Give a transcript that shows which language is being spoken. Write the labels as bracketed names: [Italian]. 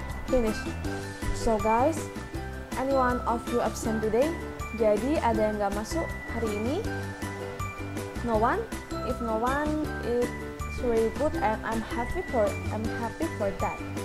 [English] Finish. So guys, anyone of you absent today? [Indonesian] Jadi ada yang nggak masuk hari ini? [English] No one? If no one, it's really good and I'm happy for that.